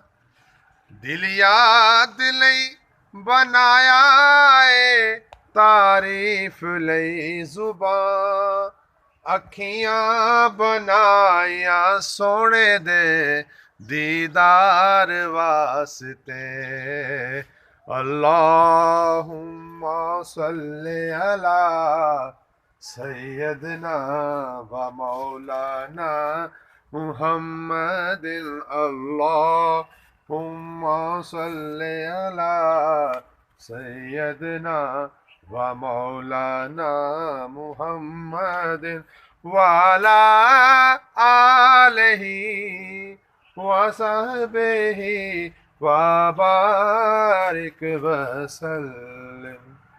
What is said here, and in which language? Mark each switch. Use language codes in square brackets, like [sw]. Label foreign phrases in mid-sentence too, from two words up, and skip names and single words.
[pa] دل یاد لئی بنایا ہے، تعریف لئی زبان. اکھیاں بنایا سونے دے دیدار واسطے. [ar] اللهم صل على سيدنا و مولانا محمد. اللهم صل على سيدنا و مولانا محمد وعلى آله و صحبه و بارك وسلم.